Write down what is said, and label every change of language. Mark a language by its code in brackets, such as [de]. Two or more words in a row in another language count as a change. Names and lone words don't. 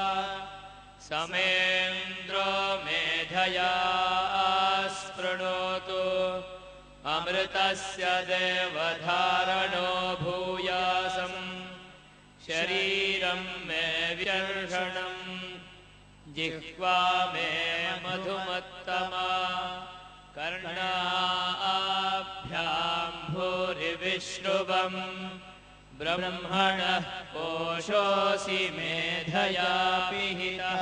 [sa] સમેન્દ્રો મેધયા સ્પૃણોતુ. અમૃતસ્ય દેવધારણો ભૂયાસં. શરીરં મે વિદર્શનં. जिह्वा मे मधुमत्तमा. कर्णाभ्यां भूरिविश्रुवं. ब्रह्मणः कोशोऽसि मेधया पिहितः.